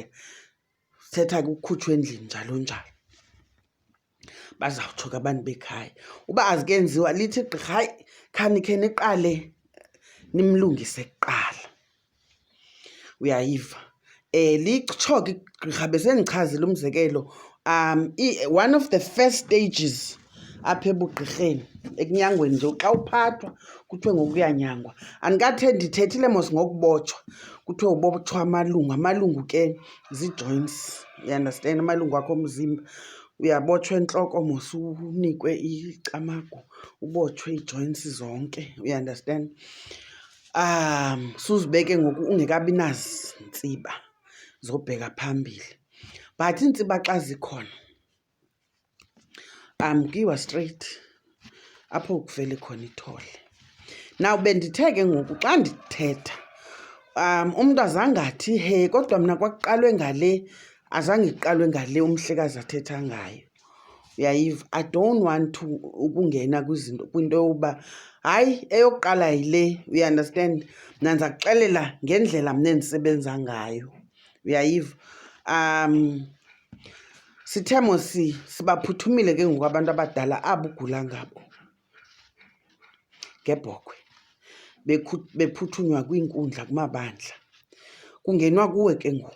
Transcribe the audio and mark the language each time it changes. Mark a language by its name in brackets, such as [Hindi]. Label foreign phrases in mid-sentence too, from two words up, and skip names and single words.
[Xhosa] Sithetha ke ukukhutshwa endlini njalo njalo. Bazawutsho ke abantu bekhaya uba azikenziwa lithi igqirha, hayi khanikhe niqale nimlungise kuqala. Uyayiva? Litsho ke igqirha besendichazile umzekelo, [English] one of the first stages [Xhosa] apha ebugqirheni, ekunyangweni nje xa uphathwa kuthiwe ngokuyanyangwa. Ndithethile mos ngokubotshwa, kuthiwe ubotshwa amalungu. Amalungu ke zii-joints, [English] you understand? [Xhosa] Amalungu akho omzimba. Uyabotshwa entloko mos unikwe icamagu, ubotshwe ii-joints zonke, [English] you understand? [Xhosa] Suzibeke ngoku ungekabi nazintsiba zobheka phambili. But iintsiba xa zikhona kuyiwa straight apho kuvele khona ithole. Now bendithe ke ngoku xa ndithetha umntu azange athi he, kodwa mna kwakuqalwe ngale, azange kuqalwe ngale umhlekazi athetha ngayo. Uyayiva? [English] I don't want to [Xhosa] ukungena kwinto yokuba hayi eyokuqala yile, [English] you understand? [Xhosa] Mna ndiza kuxelela ngendlela mna endisebenza ngayo. Uyayiva? Sithemo sibaphuthumile ke ngoku abantu abadala abo ugula ngabo ngebhokhwe, bephuthunywa kwiinkundla, kumabandla, kungenwa kuwe ke ngoku.